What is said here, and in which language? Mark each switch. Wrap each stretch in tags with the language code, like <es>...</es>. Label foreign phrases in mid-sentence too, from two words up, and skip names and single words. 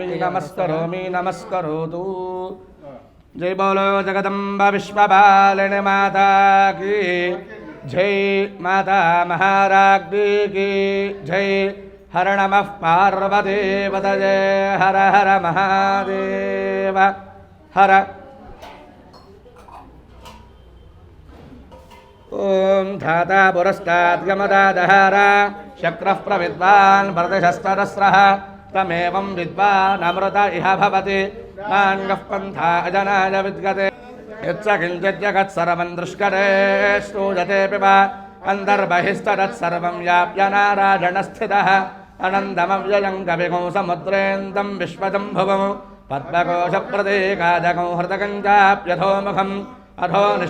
<sa>నమస్కరోమి నమస్కరోతు.</sa> <hi>जय बोलो जगदम्बा विश्वपालिनी माता की जय. माता महाराज्ञी की जय.</hi> <sa>హర నమః పార్వతీపతయే. హర హర మహాదేవ హర. ॐ धाता पुरस्ताद्गमदादहारा शक्रः प्रविद्वान् प्रतिशस्तरस्रः तमेवं विद्वान् अमृत इह भवति नान्यः पन्था अजनाय विद्यते यच्च किञ्चित् जगत्सर्वं दृश्यते श्रूयते वा अन्तर्बहिस्ततत्सर्वं व्याप्य नारायणस्थितः अनन्दमव्ययं कविगुं समुद्रेन्दं विश्वजम्भुवं पद्मकोशप्रतीकाजगं हृदगं चाप्यधोमुखम् अधो</sa>